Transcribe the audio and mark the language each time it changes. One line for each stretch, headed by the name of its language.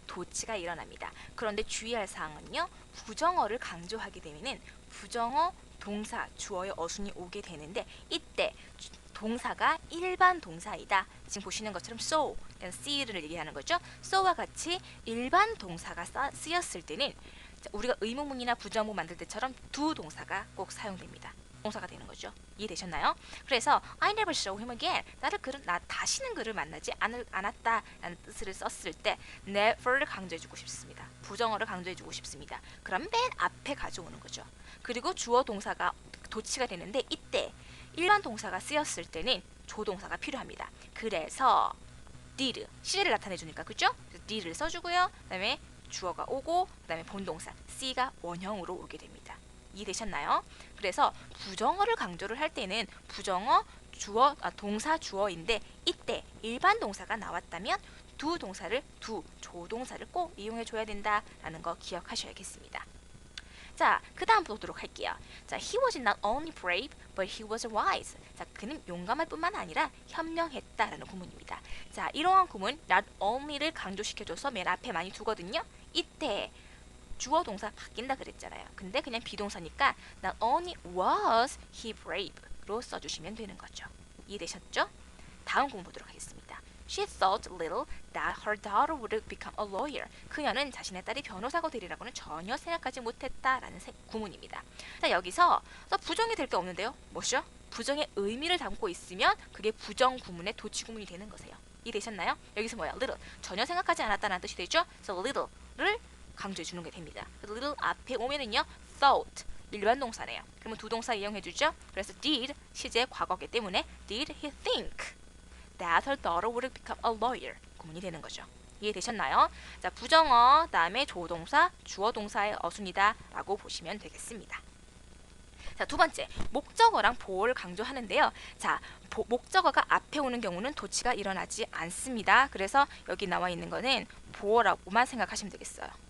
Korean: 도치가 일어납니다. 그런데 주의할 사항은요. 부정어를 강조하게 되면은 부정어, 동사, 주어의 어순이 오게 되는데 이때 동사가 일반 동사이다. 지금 보시는 것처럼 so, see를 얘기하는 거죠. so와 같이 일반 동사가 쓰였을 때는 우리가 의문문이나 부정문 만들 때처럼 두 동사가 꼭 사용됩니다. 동사가 되는 거죠. 이해되셨나요?
English: 그래서 I never saw him again.
Korean: 나 다시는 그를 만나지 않았다라는 뜻을 썼을 때 never를 강조해주고 싶습니다. 부정어를 강조해주고 싶습니다. 그럼 맨 앞에 가져오는 거죠. 그리고 주어 동사가 도치가 되는데 이때 일반 동사가 쓰였을 때는 조동사가 필요합니다. 그래서 did, 시제를 나타내주니까 그죠? did를 써주고요. 그 다음에 주어가 오고 그 다음에 본동사 C가 원형으로 오게 됩니다. 이해되셨나요? 그래서 부정어를 강조를 할 때는 부정어 동사 주어인데 이때 일반 동사가 나왔다면 두 조동사를 꼭 이용해 줘야 된다라는 거 기억하셔야겠습니다. 자, 그 다음 보도록 할게요.
English: 자, he was not only brave, but he was wise.
Korean: 자, 그는 용감할 뿐만 아니라 현명했다라는 구문입니다. 자, 이러한 구문 not only를 강조시켜줘서 맨 앞에 많이 두거든요. 이때 주어 동사 바뀐다 그랬잖아요. 근데 그냥 비동사니까
English: not only was he brave
Korean: 로 써주시면 되는 거죠. 이해되셨죠? 다음 구문 보도록 하겠습니다.
English: She thought little that her daughter would become a lawyer.
Korean: 그녀는 자신의 딸이 변호사가 되리라고는 전혀 생각하지 못했다라는 구문입니다. 자, 여기서 부정이 될 게 없는데요. 뭐죠? 부정의 의미를 담고 있으면 그게 부정 구문의 도치 구문이 되는 거세요. 이해되셨나요? 여기서 뭐야? little. 전혀 생각하지 않았다는 뜻이 되죠? 그래서 little를 강조해 주는 게 됩니다. little 앞에 오면은요.
English: thought. 일반 동사네요.
Korean: 그러면 두 동사 이용해 주죠? 그래서 did 시제 과거기 때문에
English: did he think that her daughter would become a lawyer
Korean: 구문이 되는 거죠. 이해되셨나요? 자, 부정어 다음에 조동사, 주어 동사의 어순이다 라고 보시면 되겠습니다. 자, 두 번째 목적어랑 보어를 강조하는데요. 자, 목적어가 앞에 오는 경우는 도치가 일어나지 않습니다. 그래서 여기 나와 있는 거는 보어라고만 생각하시면 되겠어요.